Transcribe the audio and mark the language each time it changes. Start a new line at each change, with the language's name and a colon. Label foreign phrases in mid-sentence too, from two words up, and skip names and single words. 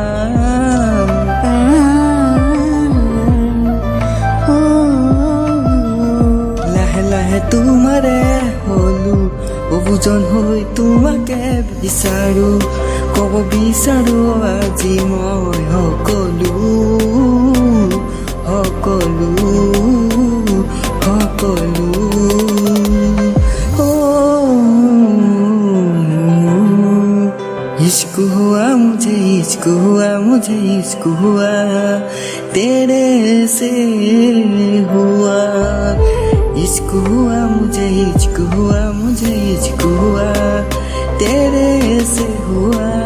Assamese: লাহে লাহে তোমাৰে হলো অবুজন হৈ তোমাকে বিচাৰো ক'ব বিচাৰো আজি মই সকলো
Hindi: इश्क हुआ मुझे इश्क हुआ तेरे से हुआ इश्क हुआ मुझे इश्क हुआ तेरे से हुआ